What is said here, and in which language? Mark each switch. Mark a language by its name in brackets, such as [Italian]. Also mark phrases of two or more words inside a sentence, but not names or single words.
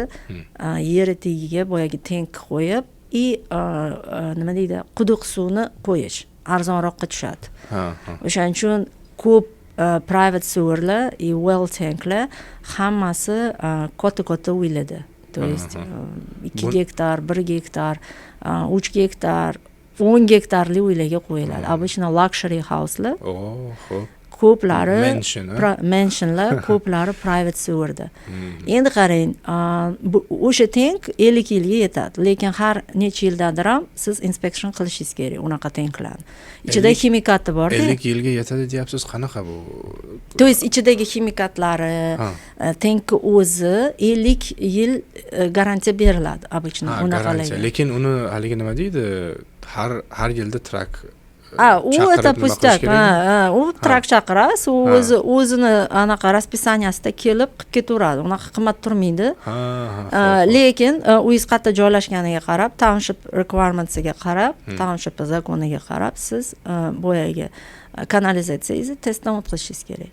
[Uzbek] Yer tagiga boyagi tank qo'yib, nima deydi, quduq suvni qo'yish arzonroqqa tushadi. O'shaning uchun ko'p [English] private sewerlar, well tanklar [Uzbek] hammasi katta uylarda. [Russian] То есть [Uzbek] 2 gektar, 1 gektar, 3 gektar, 10 gektarli uylarga qo'yiladi. Обычно [English] luxury house'lar. [Uzbek] Ko'plari mansionlar, ko'plari [English] private sewerda. [Uzbek] Endi qarang, o'sha tank 50 yilga yetadi, lekin har necha yildadir ham siz inspection qilishingiz kerak unaqa tanklarni. Ichida ximikati bor. 50 yilga yetadi deyapsiz, qanaqa bu? [Russian] То есть [Uzbek] ichidagi ximikatlari, tankka o'zi 50 yil garantiya beriladi обычно unaqalarga. Lekin uni haligi nima deydi? Har yilda trak [Russian] u это пустяк. [Uzbek] U trak chaqirasiz, o'zini anaqa raspisaniyasida kelib qilib ketaveradi. Unaqa qimmat turmaydi. Lekin uyingiz qayerda joylashganiga qarab, [English] township requirementsiga [Uzbek] qarab, township zakoniga qarab siz boyagi kanalizatsiyangizni testdan o'tkazishingiz kerak.